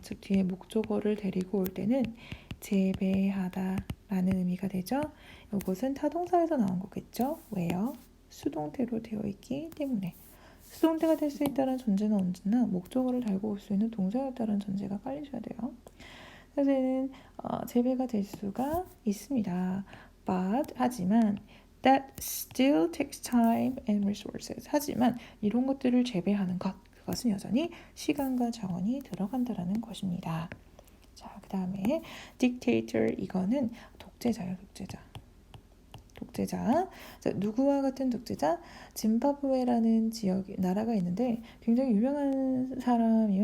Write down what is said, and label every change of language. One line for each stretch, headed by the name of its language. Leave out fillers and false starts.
Korean: 즉 뒤에 목적어를 데리고 올 때는 재배하다라는 의미가 되죠. 이것은 타동사에서 나온 거겠죠. 왜요? 수동태로 되어 있기 때문에. 수동태가 될 수 있다는 전제는 언제나 목적어를 달고 올 수 있는 동사였다는 전제가 깔리셔야 돼요. 그래서 얘는 재배가 될 수가 있습니다.
English: But
Korean: 하지만
English: that still takes time and resources.
Korean: 하지만 이런 것들을 재배하는 그것은 여전히 시간과 자원이 들어간다라는 것입니다. 자, 그 다음에 dictator 이거는 독재자예요. 독재자. 자, 누구와 같은 독재자? 짐바브웨라는 나라가 있는데 굉장히 유명한 사람이에요.